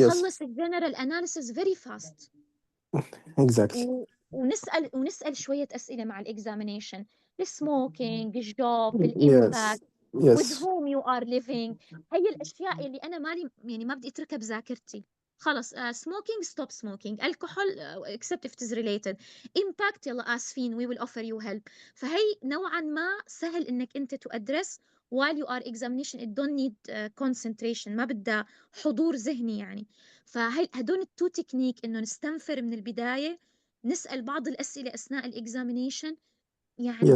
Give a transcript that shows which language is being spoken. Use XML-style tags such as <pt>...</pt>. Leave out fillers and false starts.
<ar>وخلص الجنرال اناليسيس فيري فاست.</ar> <en>Exactly.</en> <ar>ونسال شويه اسئله مع الاكزامينيشن، السموكينج، الجوب،</ar> <en>Yes.</en> <ar>الامباكت،</ar> <en>with Yes. whom you are living.</en> <ar>هي الأشياء اللي أنا مالي يعني ما بدي أتركها بذاكرتي. خلص</ar> <en>smoking stop smoking. alcohol except if it is related. impact</en> <ar>يلا آسفين</ar> <en>we will offer you help.</en> <ar>فهي نوعا ما سهل إنك أنت</ar> <en>to address while you are examination. it don't need concentration.</en> <ar>ما بدها حضور ذهني يعني. فهي هدول التو تكنيك إنه نستنفر من البداية، نسأل بعض الأسئلة أثناء الإكزامينيشن، يعني</ar>